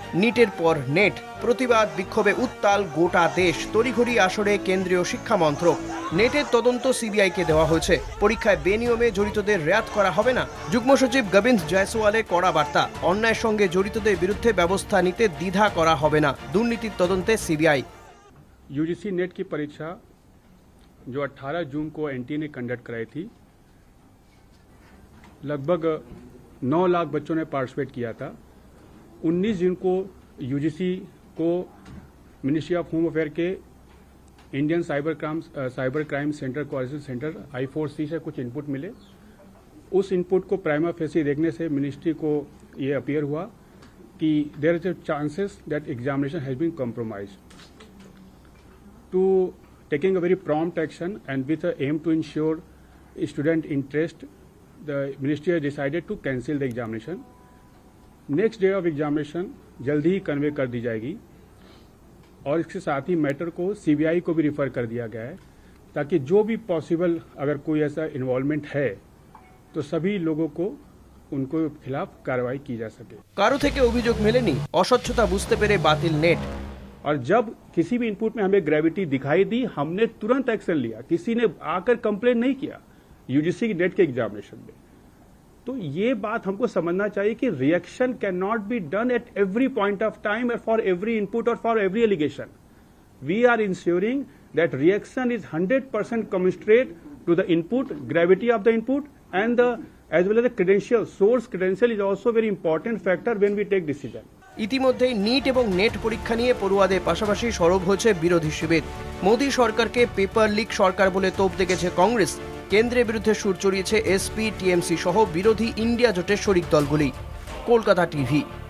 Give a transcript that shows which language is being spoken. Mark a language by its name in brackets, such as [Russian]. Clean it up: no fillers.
[Bangla] নিটের পর নেট, প্রতিবাদ বিক্ষোভে উত্তাল গোটা দেশ। তড়িঘড়ি আসরে কেন্দ্রীয় শিক্ষা মন্ত্রক। নেটের তদন্ত সিবিআইকে দেওয়া হয়েছে। পরীক্ষায় বেনিয়মে জড়িতদের রেয়াত করা হবে না। যুগ্ম সচিব গোবিন্দ জয়সওয়ালের কড়া বার্তা, অন্যায়ের সঙ্গে জড়িতদের বিরুদ্ধে ব্যবস্থা নিতে দ্বিধা করা হবে না, দুর্নীতির তদন্তে সিবিআই। [Hindi] यूजीसी नेट की परीक्षा जो 18 जून को एनटीए ने कंडक्ट कराई थी, लगभग 9 लाख बच्चों ने पार्टिसिपेट किया था। 19 जून को यूजीसी को मिनिस्ट्री ऑफ होम अफेयर के Indian cyber crime centre coordination centre I4C से कुछ इनपुट मिले। उस इनपुट को प्राइमा फेसी देखने से मिनिस्ट्री को ये अपीयर हुआ कि [English] There is a chances that examination has been compromised. To taking a very prompt action and with an aim to ensure student interest, the ministry has decided to cancel the examination. Next day of examination [Hindi] जल्दी ही convey कर दी जाएगी और इसके साथ ही matter को CBI को भी refer कर दिया गया है, ताकि जो भी पॉसिबल अगर कोई ऐसा इन्वॉल्वमेंट है तो सभी लोगों को उनको खिलाफ कार्रवाई की जा सके। [Bangla] কারো থেকে অভিযোগ মেলেনি, অস্বচ্ছতা বুঝতে পেরে বাতিল নেট। [Hindi] और जब किसी भी इनपुट में हमें ग्रेविटी दिखाई दी, हमने तुरंत एक्शन लिया। किसी ने आकर कंप्लेन नहीं किया यूजीसी की नेट के एग्जामिनेशन में। तो ये बात हमको समझना चाहिए कि [English] Reaction can not be done at every point of time for every input और for every allegation. We are ensuring that reaction is 100% commensurate to the input, gravity of the input and the as well as the credential. Source credential is also very important factor when we take decision. [Bangla] ইতিমধ্যেই NEET এবং net পরীক্ষা নিয়ে পড়ুয়াদের পাশাপাশি সরব হয়েছে বিরোধী শিবির। মোদী সরকারকে পেপার লিক সরকার বলে তোপ দেখেছে কংগ্রেস। কেন্দ্রের বিরুদ্ধে সুর চড়িয়েছে এসপি, টিএমসি সহ বিরোধী ইন্ডিয়া জোটের শরিক দলগুলি। কলকাতা টিভি।